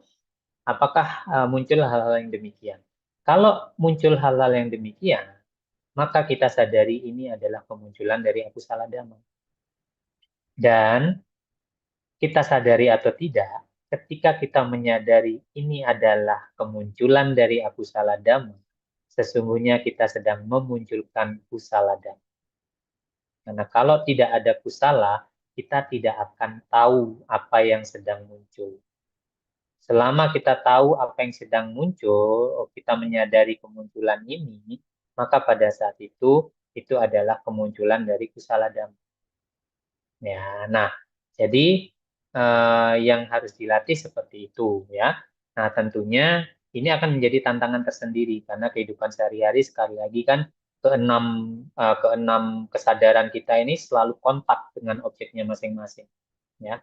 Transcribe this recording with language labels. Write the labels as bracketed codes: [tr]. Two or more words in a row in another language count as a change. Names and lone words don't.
[id] Apakah muncul hal-hal yang demikian? Kalau muncul hal-hal yang demikian, maka kita sadari ini adalah kemunculan dari [pi] akusala dhamma. [id] Dan kita sadari atau tidak, ketika kita menyadari ini adalah kemunculan dari [pi] akusala dhamma, [id] sesungguhnya kita sedang memunculkan [pi] kusala dhamma. [id] Karena kalau tidak ada kusala, kita tidak akan tahu apa yang sedang muncul. Selama kita tahu apa yang sedang muncul, kita menyadari kemunculan ini, maka pada saat itu adalah kemunculan dari [pi] kusala dhamma. [id] Ya, nah, jadi yang harus dilatih seperti itu, ya. Nah, tentunya ini akan menjadi tantangan tersendiri karena kehidupan sehari-hari sekali lagi kan keenam kesadaran kita ini selalu kontak dengan objeknya masing-masing, ya.